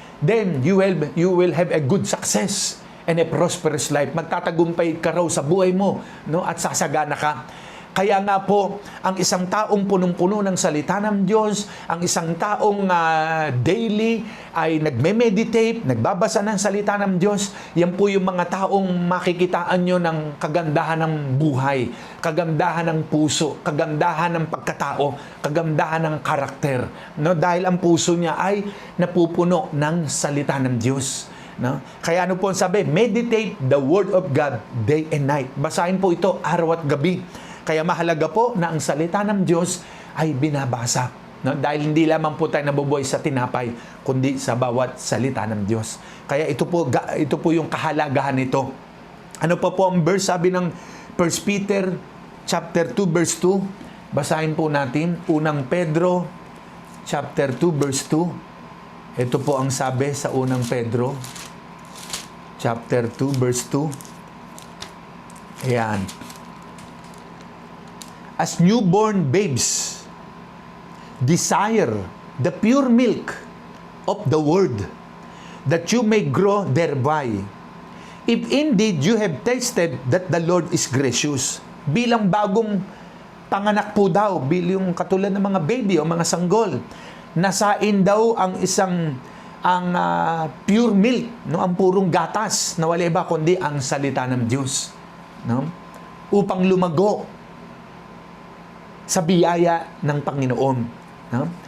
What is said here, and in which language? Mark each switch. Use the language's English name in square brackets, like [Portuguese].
[English] Then you will have a good success and a prosperous life. [Filipino] Magtatagumpay ka raw sa buhay mo, no? At sasagana ka. Kaya nga po, ang isang taong punong-puno ng salita ng Diyos, ang isang taong daily ay nagme-meditate, nagbabasa ng salita ng Diyos, yan po yung mga taong makikitaan nyo ng kagandahan ng buhay, kagandahan ng puso, kagandahan ng pagkatao, kagandahan ng karakter. No? Dahil ang puso niya ay napupuno ng salita ng Diyos. No? Kaya ano po ang sabi? [English] Meditate the Word of God day and night. [Filipino] Basahin po ito araw at gabi. Kaya mahalaga po na ang salita ng Diyos ay binabasa. No? Dahil hindi lamang po tayo nabubuhay sa tinapay, kundi sa bawat salita ng Diyos. Kaya ito po yung kahalagahan nito. Ano pa po ang verse? Sabi ng 1 Peter chapter 2 verse 2. Basahin po natin. Unang Pedro chapter 2 verse 2. Ito po ang sabi sa unang Pedro chapter 2 verse 2. Ayan. [English] As newborn babes, desire the pure milk of the word, that you may grow thereby. If indeed you have tasted that the Lord is gracious. [Filipino] Bilang bagong panganak po daw, bilang katulad ng mga baby o mga sanggol, nasain daw ang [English] pure milk, [Filipino] no? Ang purong gatas, na wala iba kundi ang salita ng Diyos, no? Upang lumago sa biyaya ng Panginoon. No?